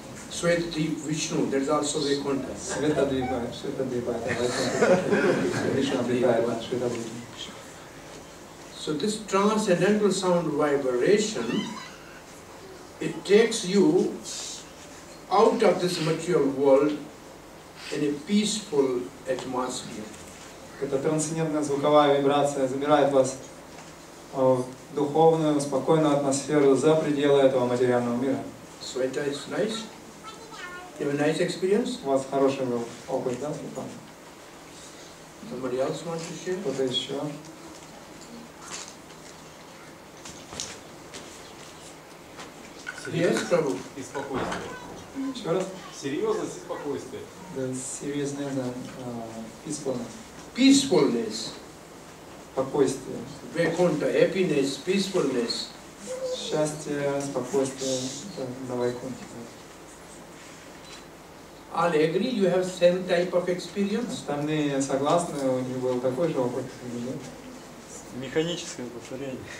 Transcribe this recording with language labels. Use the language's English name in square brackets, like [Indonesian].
[English] Sweti Vishnu, that is also Vaikuntha. [Russian] Светадвипа, это Вайкунтха. Вишну обитает в Светадвипе. [English] So this transcendental sound vibration, it takes you out of this material world in a peaceful atmosphere. [Russian] Эта трансцендентная звуковая вибрация забирает вас в духовную, спокойную атмосферу за пределы этого материального мира. [English] Sweta is nice. You have a nice experience? [Russian] У вас хороший был опыт, да, Светлана? [English] Somebody else wants to share? [Russian] Кто-то еще? [English] Yes, Prabhu. [Russian] И спокойствие. Еще раз? Серьезность и спокойствие. [English] The seriousness and peacefulness. Peacefulness, [Russian] Спокойствие. [English] Vaikuntha, happiness, peacefulness. [Russian] Счастье, спокойствие на Вайкунтхе. [English] All agree you have same type of experience? [Russian] Остальные согласны, у них был такой же опыт? Механическое повторение.